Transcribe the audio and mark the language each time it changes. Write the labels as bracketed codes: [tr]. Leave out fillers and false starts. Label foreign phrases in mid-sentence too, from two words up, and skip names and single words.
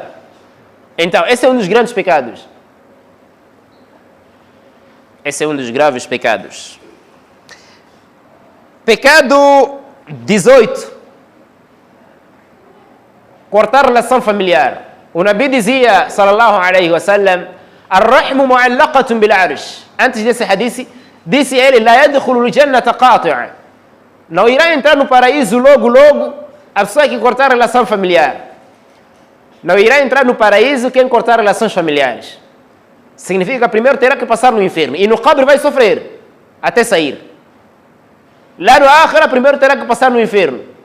[pt] Então, esse é um dos grandes pecados. Esse é um dos graves pecados. Pecado 18. Cortar relação familiar. O Nabi dizia, [ar] صلى الله عليه وسلم الرحم معلقة بالعرش." [pt] Antes desse hadith, disse ele, [ar] "لا يدخل الجنة قاطع'." [pt] Não irá entrar no paraíso logo a pessoa que cortar a relação familiar. Não irá entrar no paraíso quem cortar relações familiares. Significa que primeiro terá que passar no inferno. E no qabr vai sofrer até sair. Lá no akhira, primeiro terá que passar no inferno.